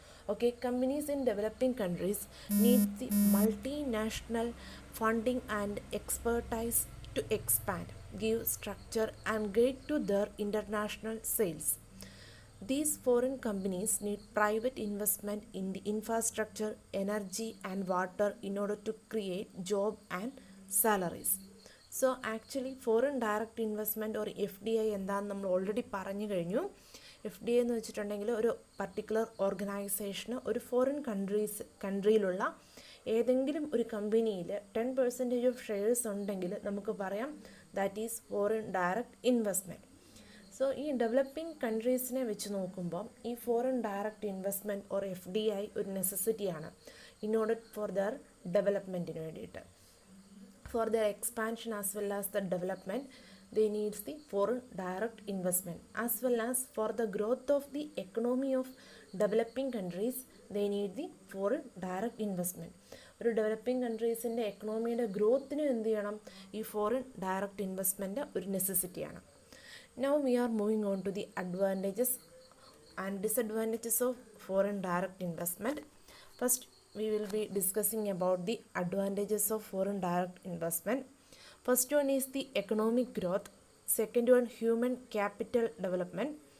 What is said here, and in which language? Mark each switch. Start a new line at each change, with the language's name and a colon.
English: Okay, companies in developing countries need the multinational funding and expertise to expand, give structure and guide to their international sales. These foreign companies need private investment in the infrastructure, energy and water in order to create job and salaries. So actually foreign direct investment or FDI
Malayalam: എന്താണെന്ന് നമ്മൾ already പറഞ്ഞു കഴിഞ്ഞു. FDI എന്ന് വെച്ചിട്ടുണ്ടെങ്കിൽ ഒരു particular ഓർഗനൈസേഷന് ഒരു foreign കൺട്രിയിലുള്ള ഏതെങ്കിലും ഒരു കമ്പനിയിൽ 10% ഓഫ് ഷെയർസ് ഉണ്ടെങ്കിൽ നമുക്ക് പറയാം
English: That is foreign direct investment.
Malayalam: So ഈ ഡെവലപ്പിംഗ് കൺട്രീസിനെ വെച്ച് നോക്കുമ്പോൾ ഈ foreign direct investment or FDI ഒരു നെസസിറ്റിയാണ്
English: in order for their
Malayalam: ഡെവലപ്മെൻറ്റിന് വേണ്ടിയിട്ട്.
English: For their expansion as well as the development, they need the foreign direct investment. As well as for the growth of the economy of developing countries, they need the foreign direct investment.
Malayalam: ഒരു developing കൺട്രീസിൻ്റെ എക്കണോമിയുടെ ഗ്രോത്തിന് എന്ത് ചെയ്യണം? ഈ foreign direct investment ഒരു നെസസിറ്റിയാണ്.
English: Now we are moving on to the advantages and disadvantages of foreign direct investment. First, we will be discussing about the advantages of foreign direct investment. First one is the economic growth. Second one, human capital development.